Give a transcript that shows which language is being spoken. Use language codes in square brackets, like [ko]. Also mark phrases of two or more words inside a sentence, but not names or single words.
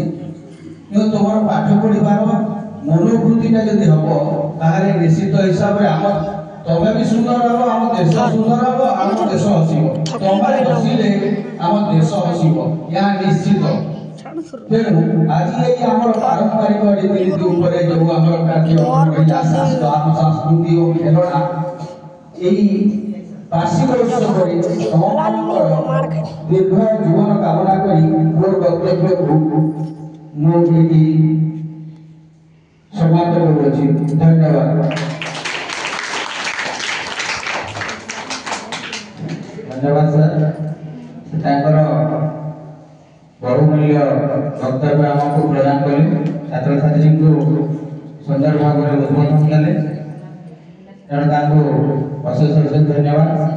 [or] କିନ୍ତୁ ତୁମର ପାଠ ପଢିବାର ମନୋବୃତ୍ତିଟା ଯଦି ହବ ତାହେଲେ ନିଶ୍ଚିତ ହିସାବରେ ଆମ ତମେ ବି ସୁନ୍ଦର ହବ ଆମ ଦେଶ ସୁନ୍ଦର ହବ ଆମ ଦେଶ ହସିବ ତମେ ହସିଲେ ଆମ ଦେଶ ହସିବ ଏହା ନିଶ୍ଚିତ ତେଣୁ ଆଜି ଏଇ ଆମର ପାରମ୍ପରିକ ରୀତିନୀତି ଉପରେ ଯୋଉ ଆମର କାର୍ଯ୍ୟ ସଂସ୍କୃତି ଓ ଖେଳଣା ଏଇ ବାର୍ଷିକ ଉତ୍ସବରେ ସମସ୍ତଙ୍କର ଦୀର୍ଘ ଜୀବନ କାମନା କରି ମୋର ବକ୍ତବ୍ୟକୁ ମୁଁ ଏଠି ସମାପ୍ତ କରୁଅଛି ଧନ୍ୟବାଦ ଧନ୍ୟବାଦ ସାର୍ ତାଙ୍କର ବହୁମୂଲ୍ୟ ବକ୍ତବ୍ୟ ଆମକୁ ପ୍ରଦାନ କଲେ ଛାତ୍ରଛାତ୍ରୀଙ୍କୁ ସୁନ୍ଦର ଭାବରେ ଉଦ୍ବୋଧନ ଦେଲେ ତେଣୁ ତାଙ୍କୁ ଅଶେଷ ଅଶେଷ ଧନ୍ୟବାଦ